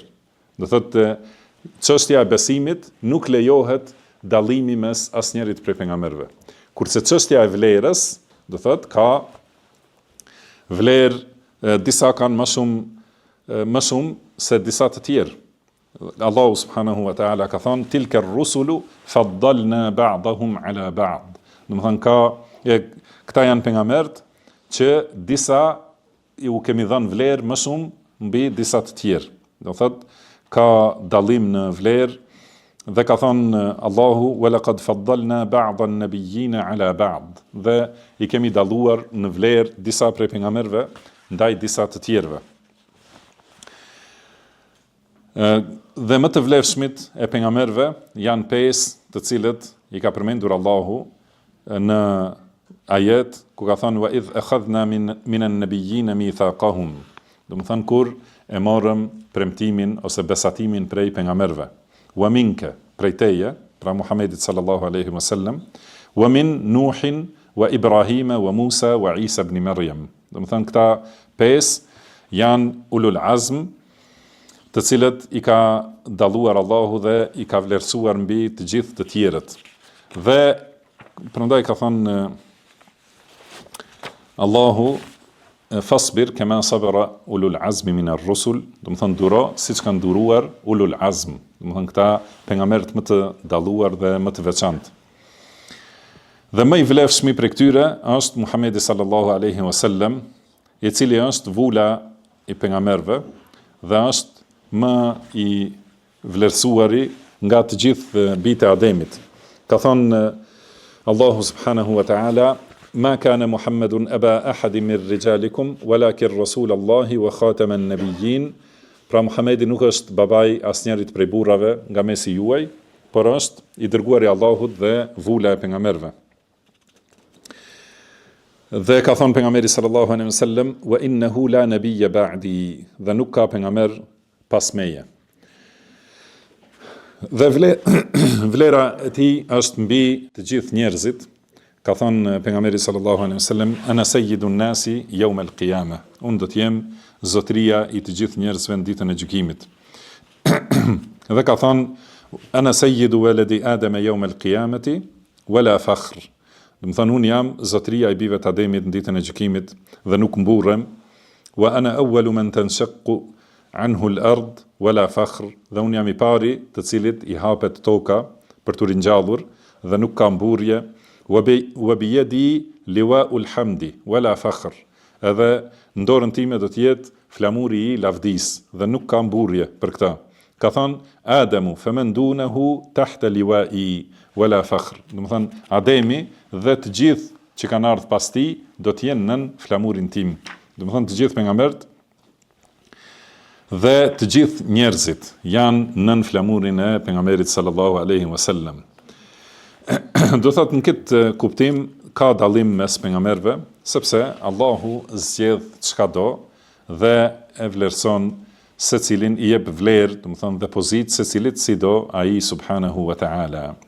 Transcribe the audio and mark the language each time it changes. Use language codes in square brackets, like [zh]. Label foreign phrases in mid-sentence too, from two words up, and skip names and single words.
[sq] Do thotë, çështja e besimit nuk lejohet dallimi mes asnjërit prej pejgamberëve. Kurse çështja e vlerës, do thotë, ka vlerë, disa kanë më shumë se disa të tjerë. [ar] Allahu سبحانه وتعالى [sq] ka thënë [ar] تلك الرسل فضلنا بعضهم على بعض. [sq] Do të thonë këta janë pejgamberët që disa u kemi dhënë vlerë më shumë mbi disa të tjerë. Do thotë ka dallim në vlerë dhe ka thënë Allahu [ar] ولقد فضلنا بعض النبيين على بعض. [sq] Dhe i kemi dalluar në vlerë disa prej pejgamberëve ndaj disa të tjerëve. Dhe më të vlefshmit e pejgamberëve janë 5, të cilët i ka përmendur Allahu në ajet ku ka thënë [ar] وإذ أخذنا من النبيين ميثاقهم. [sq] Do të thënë kur e morëm premtimin ose besatimin prej pejgamberëve. [ar] ومنك, [sq] prej teje, pra [ar] Muhamedit صلى الله عليه وسلم ومن نوح وإبراهيم وموسى وعيسى ابن مريم. [sq] Do të thënë këta 5 janë [ar] أولو العزم, [sq] të cilët i ka dalluar Allahu dhe i ka vlerësuar mbi të gjithë të tjerët. Dhe prandaj ka thënë Allahu [ar] فاصبر كما صبر أولو العزم من الرسل, [sq] do të thënë duro siç kanë duruar [ar] أولو العزم, [sq] do të thënë këta pejgamberët më të dalluar dhe më të veçantë. Dhe më i vlefshmi prej këtyre është Muhamedi [ar] صلى الله عليه وسلم, [sq] i cili është vula i pejgamberëve dhe është më i vlerësuari nga të gjithë bijtë e Ademit. Ka thënë [ar] Allahu سبحانه وتعالى ما كان محمد أبا أحد من رجالكم ولكن رسول الله وخاتم النبيين. [sq] Pra Muhamedi nuk është babai asnjërit prej burrave nga mesi juaj, por është i dërguari i Allahut dhe vula e pejgamberëve. Dhe ka thënë pejgamberi [ar] صلى الله عليه وسلم وإنه لا نبي بعدي, [sq] dhe nuk ka pejgamber pas meje. Dhe vlera e tij është mbi të gjithë njerëzit. Ka thënë pejgamberi [ar] صلى الله عليه وسلم أنا سيد الناس يوم القيامة. [sq] Unë do të jem zotëria i të gjithë njerëzve në ditën e gjykimit. Dhe ka thënë [ar] أنا سيد ولد آدم يوم القيامة ولا فخر. [sq] Do të thënë unë jam zotëria i bijve të Ademit në ditën e gjykimit dhe nuk mburrem. [ar] وأنا أول من تنشق عنه الأرض ولا فخر. [sq] Dhe unë jam i pari të cilit i hapet toka për të ringjallur dhe nuk ka mburrje. [ar] وبيدي لواء الحمد ولا فخر. [sq] Edhe në dorën time do të jetë flamuri i lavdis dhe nuk ka mburrje për këtë. Ka thënë [ar] آدم فمن دونه تحت لوائي ولا فخر. [sq] Do të thënë Ademi dhe të gjithë që kanë ardhur pas tij do të jenë nën flamurin tim. Do të thënë të gjithë pejgamberët dhe të gjithë njerëzit janë nën flamurin e pejgamberit [ar] صلى الله عليه وسلم. [sq] Do thotë në këtë kuptim ka dallim mes pejgamberëve, sepse Allahu zgjedh çka do dhe e vlerëson secilin, i jep vlerë, do të thonë dhe pozitë secilit si do ai [ar] سبحانه وتعالى.